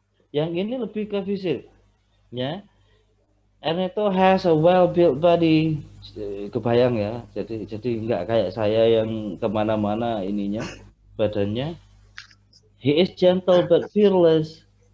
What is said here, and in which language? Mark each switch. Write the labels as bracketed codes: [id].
[id] Yang ini lebih ke fisik, ya. [en] Ernesto has a well-built body. [id] Kebayang ya. Jadi nggak kayak saya yang kemana-mana ininya badannya. [en] He is gentle but fearless.